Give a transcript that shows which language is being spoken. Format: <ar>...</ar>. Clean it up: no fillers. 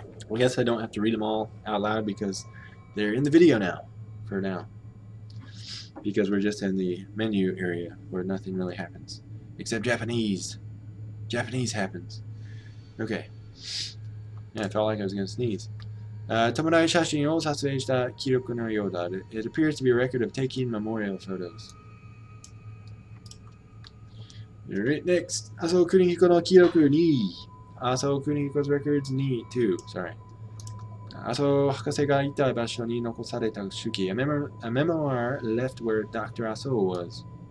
<en>Well, I guess I don't have to read them all out loud because they're in the video now. For now. Because we're just in the menu area where nothing really happens. Except Japanese. Japanese happens. Okay. Yeah, I felt like I was going to sneeze.</en> <ja>Tomorai Shashinを撮影した記録のようだ.</ja> <en>It appears to be a record of taking memorial photos. Alright, next. Asao Kunihiko no Kiroku 2. Asao Kunihiko's records 2. Sorry.</en> <ja>Asao Hakase ga ita basho ni nokosareta shuki.</ja> <en>A memoir left where Dr. Asao was.</en>